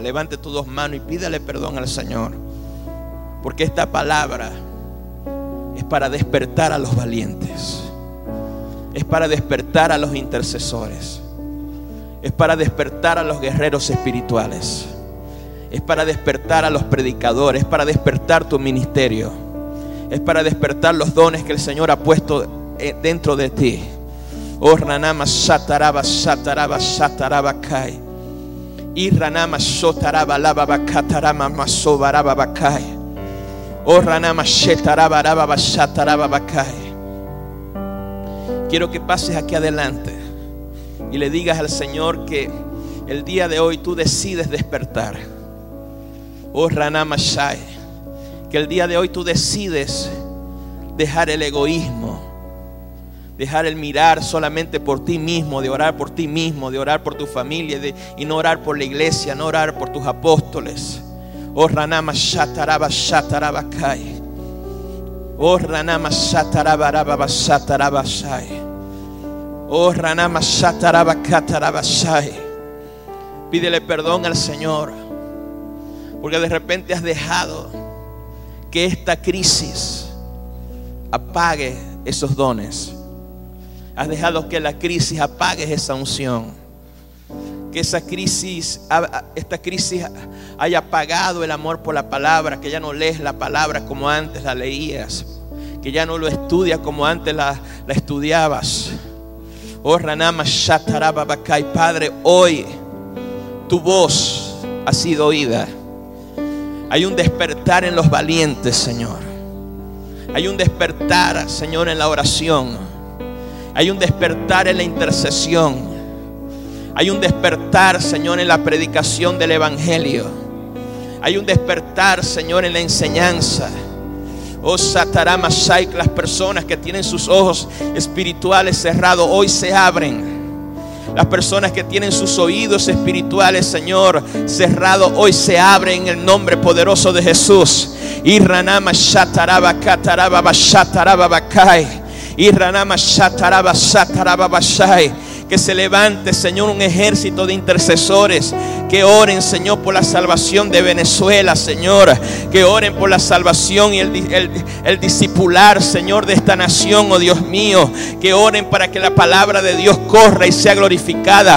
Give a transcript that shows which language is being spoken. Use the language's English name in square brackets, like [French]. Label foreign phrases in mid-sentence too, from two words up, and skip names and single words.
[Spanish] Levante tus dos manos y pídale perdón al Señor, porque esta palabra es para despertar a los valientes, es para despertar a los intercesores, es para despertar a los guerreros espirituales, es para despertar a los predicadores, es para despertar tu ministerio, es para despertar los dones que el Señor ha puesto dentro de ti. Oh ranama sataraba sataraba sataraba kai. Y ranama sotaraba lava bakatarama masobaraba bakai. Oh ranama shetaraba raba sataraba bakai. Quiero que pases aquí adelante y le digas al Señor que el día de hoy tú decides despertar. Oh ranama shai, que el día de hoy tú decides dejar el egoísmo, dejar el mirar solamente por ti mismo, de orar por ti mismo, de orar por tu familia, y no orar por la iglesia, no orar por tus apóstoles. Oh ranama shataraba shataraba kai. Oh ranama shataraba raba shataraba shai. Oh ranama shataraba kataraba shai. Pídele perdón al Señor, porque de repente has dejado que esta crisis apague esos dones. Has dejado que la crisis apague esa unción. Que esta crisis haya apagado el amor por la palabra. Que ya no lees la palabra como antes la leías. Que ya no lo estudias como antes la estudiabas. Oh ranama shataraba bakai. Padre, hoy tu voz ha sido oída. Hay un despertar en los valientes, Señor. Hay un despertar, Señor, en la oración. Hay un despertar en la intercesión. Hay un despertar, Señor, en la predicación del Evangelio. Hay un despertar, Señor, en la enseñanza. Oh Satarama Shaik, las personas que tienen sus ojos espirituales cerrados hoy se abren. Las personas que tienen sus oídos espirituales, Señor, cerrados, hoy se abren en el nombre poderoso de Jesús. Y ranama shataraba kataraba bashataraba bakai. Y ranama shataraba shataraba bashai. Que se levante, Señor, un ejército de intercesores que oren, Señor, por la salvación de Venezuela, Señor. Que oren por la salvación y el discipular, Señor, de esta nación, oh Dios mío. Que oren para que la palabra de Dios corra y sea glorificada.